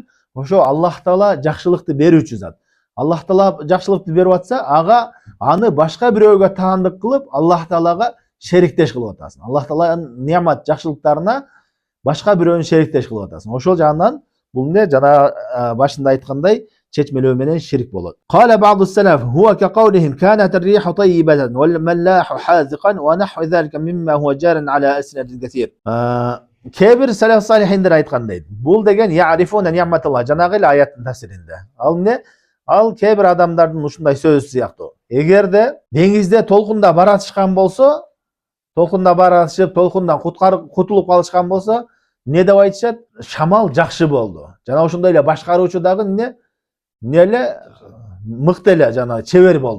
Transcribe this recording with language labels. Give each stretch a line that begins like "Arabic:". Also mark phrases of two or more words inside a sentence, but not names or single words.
Kyrgyz: Ошо Аллах Таала жакшылыкты берүүчү зат. Аллах Таала жакшылыкты берип атса, аны башка бирөөгө таандык кылып, Аллах Таалага шериктеш кылып атасың. Аллах Тааланын немат жакшылыктарына башка бирөөнү шериктеш кылып атасың. Ошол жагынан бул эмне жана башында айткандай чечмелөө менен ширк болот.
Arabic: قال بعض السلف هو كقولهم كانت الريح طيبة والملاح حاذقا ونحو ذلك مما هو جار على ألسنة الكثير.
Kyrgyz: Кээ-бир салаф салихиндер айткандай. Бул деген
Arabic: يعرفون نعمة الله
Kyrgyz: жанагы эле аяттын тафсиринде. Ал эмне? Ал кээ-бир адамдардын ушундай сөзү сыяктуу. Эгерде деңизде толкунда баратышкан болсо, толкунда баратышып, толкундан кутулуп калышкан болсо, эмне деп айтышат? Шамал жакшы болду. Жана ошондой эле башкаруучу дагы эмне мыкты эле жана чебер болду.